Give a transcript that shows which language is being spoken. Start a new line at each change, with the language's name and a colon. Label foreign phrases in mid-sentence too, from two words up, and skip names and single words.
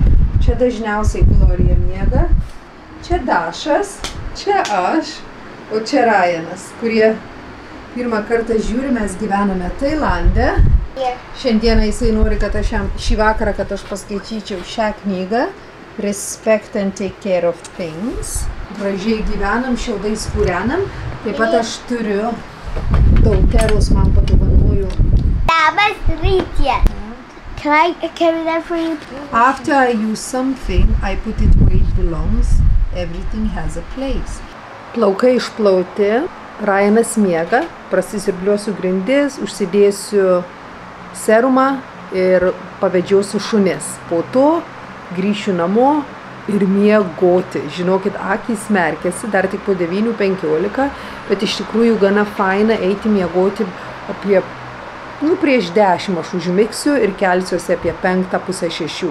Lithuanian: Čia dažniausiai Glorija miega, čia Dašas, čia aš, o čia Ryanas, kurie pirmą kartą žiūri, mes gyvename Tailande. Šiandieną jisai nori, kad aš šį vakarą, kad aš paskaityčiau šią knygą.
English: Respect and take care of things.
Lithuanian: Gražiai gyvenam, šiaudais kūrenam. Taip pat aš turiu Dauteros man padovanojo. Labas rytas.
English: Can I carry that for you? After I use something, I put it where it belongs. Everything has a place.
Lithuanian: Plaukai išplauti, Ryanas miega, prasisiurbliuosiu grindis, užsidėsiu serumą ir pavedžiosiu šunis. Po to grįšiu namo ir miegoti. Žinokit, akys merkėsi, dar tik po 9:15, bet iš tikrųjų gana faina eiti miegoti apie, prieš 10 aš užmigsiu ir kelsiuosi apie 5, pusę 6.